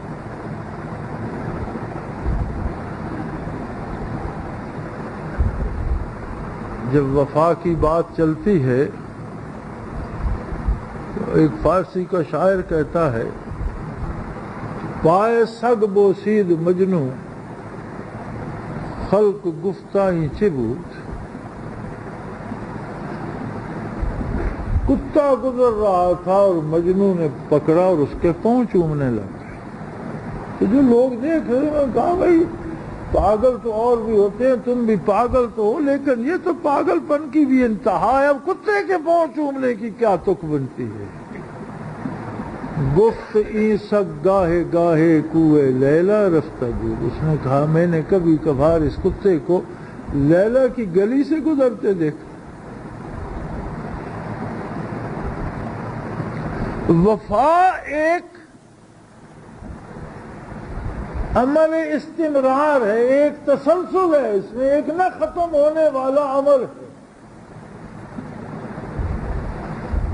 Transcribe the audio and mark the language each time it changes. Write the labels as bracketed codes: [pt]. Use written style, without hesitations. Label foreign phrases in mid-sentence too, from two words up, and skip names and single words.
[ur] جب وفا کی بات چلتی ہے تو ایک فارسی کا شاعر کہتا ہے، [fa] پائے سگ بوسید مجنو خلق گفتائی چه بود، [ur] کتا گزر رہا تھا اور مجنو نے پکڑا اور اس کے پاؤں چومنے لگا۔ تو جو لوگ دیکھ رہے ہیں کہا بھائی پاگل تو اور بھی ہوتے ہیں، تم بھی پاگل تو ہو، لیکن یہ تو پاگل پن کی بھی انتہا ہے، اب کتے کے پاؤں چومنے کی کیا تک بنتی ہے؟ [fa] گفت این سگ گاہے گاہے کوئے لیلا رفتہ دور، [ur] اس نے کہا میں نے کبھی کبھار اس کتے کو لیلا کی گلی سے گزرتے دیکھا۔ وفا ایک عمل استمرار ہے، ایک تسلسل ہے، اس میں ایک نہ ختم ہونے والا عمل ہے۔